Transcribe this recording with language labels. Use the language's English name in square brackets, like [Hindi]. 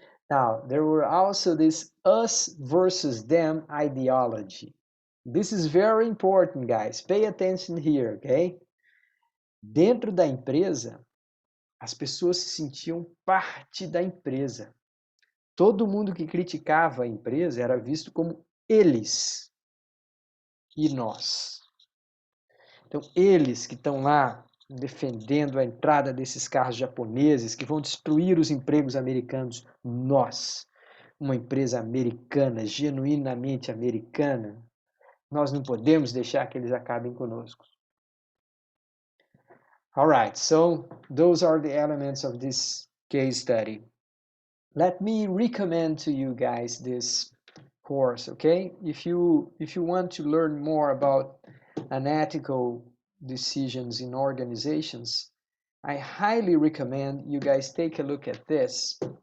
[English] Now, there were also this us versus them ideology. This is very important, guys. Pay attention here, okay? [Portuguese] Dentro da empresa, as pessoas se sentiam parte da empresa. Todo mundo que criticava a empresa era visto como eles e nós. Então, eles que estão lá defendendo a entrada desses carros japoneses que vão destruir os empregos americanos, nós, uma empresa americana, genuinamente americana, nós não podemos deixar que eles acabem conosco. [English] All right, so those are the elements of this case study. Let me recommend to you guys this course, okay? If you want to learn more about unethical decisions in organizations, I highly recommend you guys take a look at this.